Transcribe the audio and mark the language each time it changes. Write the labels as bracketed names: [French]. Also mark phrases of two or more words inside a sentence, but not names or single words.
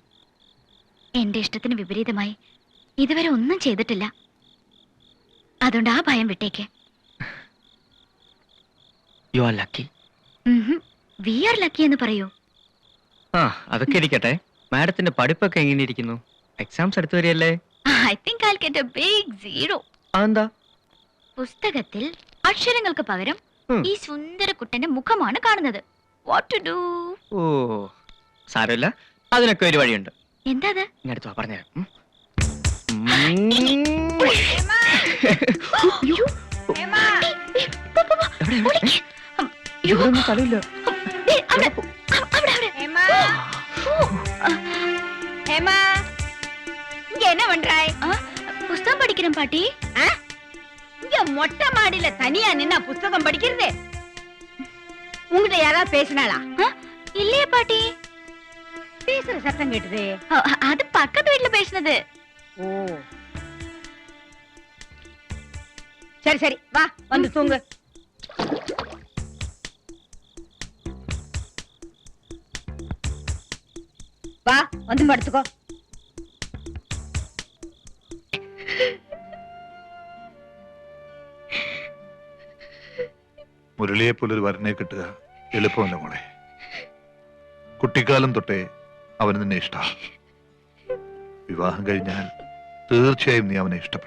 [Malayalam] എന്റെ ഇഷ്ടത്തിന് വിപരീതമായി ഇതുവരെ ഒന്നും ചെയ്തിട്ടില്ല. അതുകൊണ്ട് ആ ഭയം വിട്ടേക്ക്. [English] You are lucky. We are lucky [Malayalam] എന്ന് പറയൂ. ആ, അതൊക്കെ ഇരിക്കട്ടെ. മാഡത്തിന്റെ പഠിപ്പൊക്കെ എങ്ങനെ ഇരിക്കുന്നു? എക്സാംസ് അടുത്ത് വരികയല്ലേ? [English] I think I will get a big 0. [Malayalam] അതെന്താ? പുസ്തകത്തിൽ അക്ഷരങ്ങൾക്ക് പകരം ഈ സുന്ദര കുട്ടന്റെ മുഖമാണ് കാണുന്നത്. [English] What to do? [Malayalam] ഓ, സാരമില്ല, അതിനൊക്കെ ഒരു വഴിയുണ്ട്. എന്താ അത്? ഇങ്ങടുത്ത് പറഞ്ഞുതരാം. ഇവിടൊന്നും സ്ഥലമില്ല. [Tamil] புஸ்தகம் படிக்கிறேன் பாட்டி. இங்க மொட்டை மாடியில தனியா நின்னா புஸ்தகம் படிக்கிறதே? உங்ககிட்ட யாராவது பேசினாளா? இல்லையே பாட்டி. பேசுற சத்தம் கேட்டுதே. அது பக்கத்து வீட்டுல பேசினது. ஓ, சரி சரி, வா வந்து தூங்கு. வா வந்து படுத்துக்கோ. [Malayalam] മുരളിയെ പോലൊരു വരനെ കിട്ടുക എളുപ്പമല്ല മോളെ. കുട്ടിക്കാലം തൊട്ടേ അവന് നിന്നെ ഇഷ്ട. വിവാഹം കഴിഞ്ഞാൽ തീർച്ചയായും നീ അവനെ ഇഷ്ടപ്പെടും.